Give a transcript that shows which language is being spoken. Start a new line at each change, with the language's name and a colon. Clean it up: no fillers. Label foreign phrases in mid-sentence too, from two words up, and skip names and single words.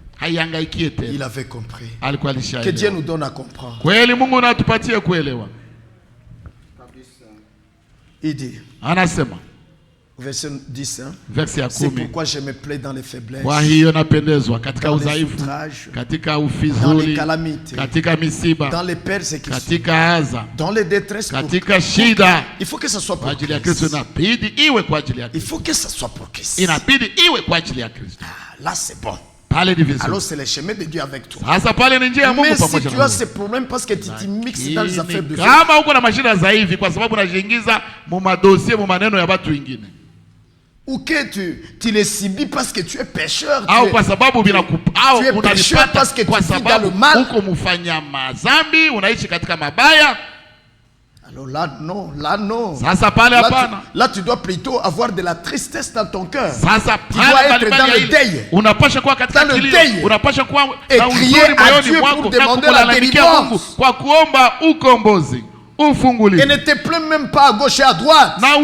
French: Il avait compris. Que Dieu nous donne à comprendre. Il dit,
Swahili: anasema
French: verset 10, hein?
Swahili: Verset ya 10.
French: C'est pourquoi je me plais dans les faiblesses,
Swahili: kwa hiyo napendezwa katika udhaifu, katika ufizuli, katika misiba,
French: dans les persécutions,
Swahili: katika adha,
French: dans les détresses,
Swahili: katika shida.
French: Il faut que ça soit pour
Swahili: ajili ya Kristo. Inabidi iwe kwa ajili ya Kristo.
French: Il faut que ça soit pour Christ.
Swahili: Inabidi iwe kwa ajili ya Kristo.
French: Là c'est bon. Alors c'est le chemin de Dieu avec toi. Mais si tu as ces problèmes parce que tu te mixes dans les affaires de Dieu,
Swahili: kama uko na mashida za hivi kwa sababu unajiingiza mu madossier mu maneno ya watu wengine,
French: ou que tu les subis parce que tu es pécheur,
Swahili: au kwa sababu
French: tu es pécheur parce que tu vis dans le mal,
Swahili: uko mfanya mazambi, unaishi katika mabaya.
French: Alors là non. Là tu dois plutôt avoir de la tristesse dans ton cœur. Tu dois être dans le deuil. Dans le deuil. Et crier à Dieu pour demander la délivrance. Et ne te plains même pas à gauche et à droite.